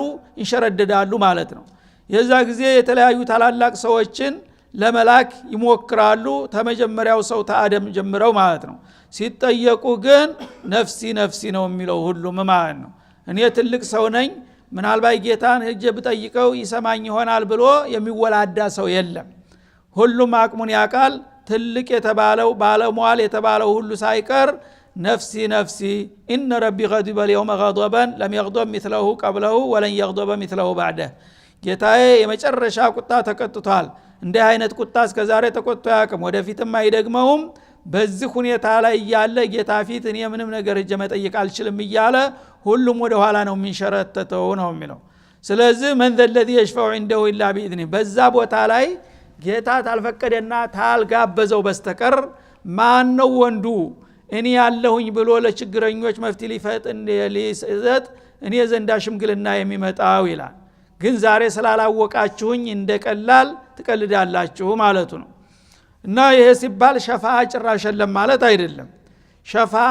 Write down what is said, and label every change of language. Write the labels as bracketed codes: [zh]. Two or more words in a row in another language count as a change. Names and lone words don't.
[am] ይንሸረደዳሉ ማለት ነው። የዛ ጊዜ የተለያዩ ታላላቅ ሰዎችን ለመላክ ይሞክራሉ። ተመጀመሪያው ሰው ተአደም ጀምረው ማለት ነው። ሲጠየቁ ግን ነፍሲ ነፍሲ ነው የሚለው ሁሉም ማለት ነው። እኔ ትልቅ ሰው ነኝ ምናልባት ጌታን ሄጄ ብጠይቀው ይሰማኝ ይሆናል ብሎ የሚወላዳ ሰው የለም። ሁሉም አቅሙን ያቃል። ትልቅ የተባለው ባለሟል የተባለው ሁሉ ሳይቀር [ar] نفسي نفسي إن ربي غضب [am] اليوم [ar] غضبا لم يغضب مثله قبله ولن يغضب مثله بعده [am] ጌታዬ የመጨረሻ ቁጣ ተቀጥቷል። እንደ አይነት ቁጣ እስከዛሬ ተቆጥቶ ያቀም ወደፊትም አይደግመውም። በዚህ ሁኔታ ላይ ያለ ጌታ ፊት እኔ ምንም ነገር እጀ መጠየቅ አልችልም እያለ ሁሉም ወደ ኋላ ነው የሚንሸረተተው ነው የሚለው። ስለዚህ [ar] من ذا الذي يشفع عنده الا باذنه [am] በዛ ቦታ ላይ ጌታ ታልፈቀደና ታልጋበዘው በስተቀር ማን ነው ወንዱ እኔ ያለሁኝ ብሎ ለችግረኞች መፍትሄ ሊሰጥ እኔ ዘንዳ ሽምግልና የሚመጣው ይላል። ግን ዛሬ ስላላወቃችሁኝ እንደቀላል ትቀልዳላችሁ ማለቱ ነው። እና ይሄ ሲባል ሸፋዓ ጭራሽ የለም ማለት አይደለም። ሸፋዓ